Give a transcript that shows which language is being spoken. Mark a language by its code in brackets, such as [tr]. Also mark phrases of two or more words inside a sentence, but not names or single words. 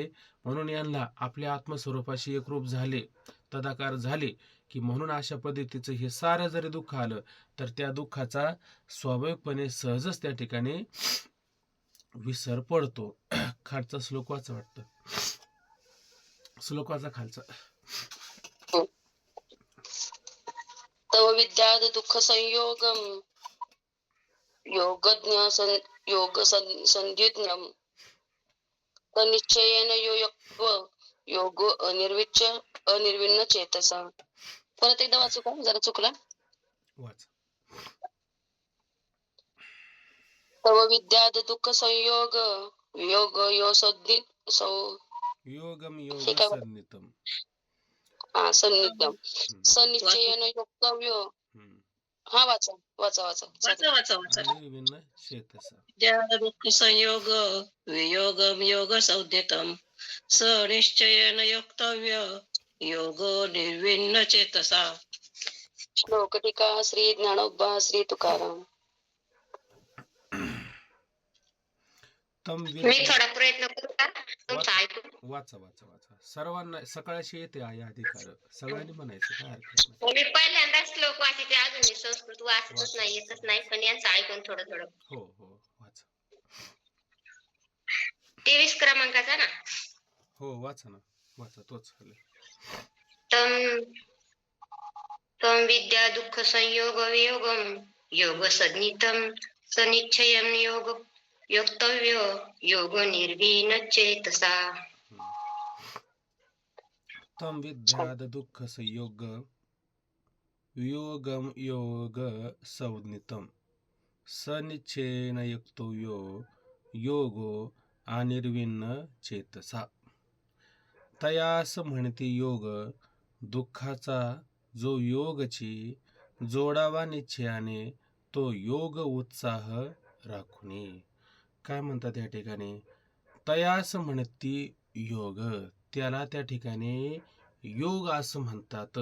[mr] म्हणून यांना आपल्या आत्मस्वरूपाशी एकरूप झाले, तदाकार झाले, की म्हणून अशा पद्धतीचं हे सारं जरी दुःख आलं तर त्या दुःखाचा स्वाभाविकपणे सहजच त्या ठिकाणी विसर पडतो. खालचा श्लोक वाचा वाटतं. श्लोक वाचा खालचा. [sa] तव विद्याद दुःख संयोगम योग संज्ञम तनिश्चयेन योगो अनिर्विण्ण चेतसा. [mr] परत एकदा वाचू का? जरा चुकला. वाच. [sa] तव विद्याद दुःख संयोग योग यो योगम योग [mr] हे काय? [sa] सन्नितम. सन्निधम सनिश्चयेन योक्तव्य. [mr] हा वाचा वाचा वाचा वाचा वाचा वाचा. [sa] निर्विण्ण चेतसा. दुःख संयोग वियोगम योग संज्ञितम सनिश्चयेन योक्तव्य योगो निर्विण्ण चेतसा. [mr] श्लोक टीका श्री ज्ञानोबा श्री तुकाराम. मी थोडा प्रयत्न करू का? तुमचं ऐकून वाचा वाचा वाचा. सर्वांना सकाळशी येते आहे अधिकार, सगळ्यांनी म्हणायचं, काय हरकत नाही. मी पहिल्यांदा श्लोक वाचते, अजून संस्कृत वाचतच नाही, येतच नाही, पण यांचं ऐकून थोडं थोडं. हो हो वाचा. 23 क्रमांकाचा ना? हो वाचा ना, वाचा तोच. [sa] तम विद्या दुःख संयोग वियोगम योग संज्ञितम सनिश्चयम योग योक्तव्य योग निर्विण चेतसा. तम विद्याद दुःख संयोग वियोगम योग संज्ञितम सनिश्चयेन योक्तव्यो योगो अनिर्विण्ण चेतसा. [mr] तयास म्हणते योग, दुःखाचा जो योगची जोडावा निश्चयाने, तो योग उत्साह राखुनी. काय म्हणतात या ठिकाणी? तयास म्हणती योग, त्याला त्या ठिकाणी योग असं म्हणतात.